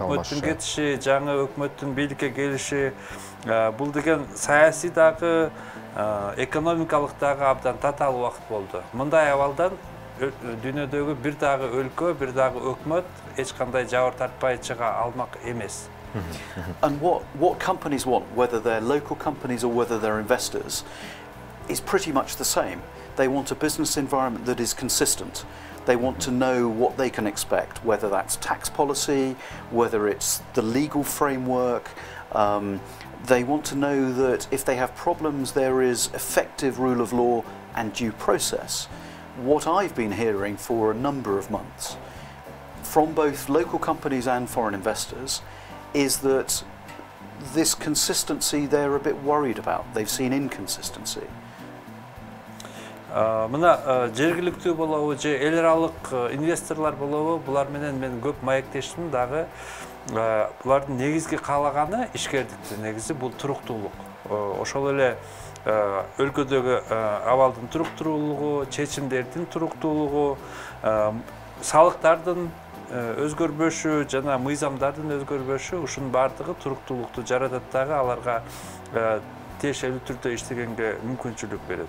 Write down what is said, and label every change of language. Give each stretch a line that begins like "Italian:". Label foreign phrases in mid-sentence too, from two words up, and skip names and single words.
Kyrgyz: өкмөттүн кетиши, жаңы өкмөттүн бийликке келиши, бул деген саясий дагы, экономикалык дагы абдан татаал убакыт болду. Мындай абалдан дүйнөдөгү бир дагы өлкө, бир дагы өкмөт эч кандай жабыр тартпай чыга алмак эмес.
English: And what companies want, whether they're local companies or whether they're investors, is pretty much the same. They want a business environment that is consistent. They want to know what they can expect, whether that's tax policy, whether it's the legal framework. They want to know that if they have problems, there is effective rule of law and due process. What I've been hearing for a number of months from both local companies and foreign investors is that this consistency they're a bit worried about. They've seen inconsistency.
Kyrgyz: Мына жергиликтүү болобу же эл аралык инвесторлор болобу, булар менен мен көп маектештим дагы. Булардын негизги каалаганы ишкердикти негизи бул туруктуулук. Ошол эле өлкөдөгү абалдын туруктуулугу, чечимдердин туруктуулугу, салыктардын өзгөрбөшү жана мыйзамдардын өзгөрбөшү, ушунун бардыгы туруктуулукту жаратат дагы, аларга тиешелүү түрдө иштегенге мүмкүнчүлүк берет.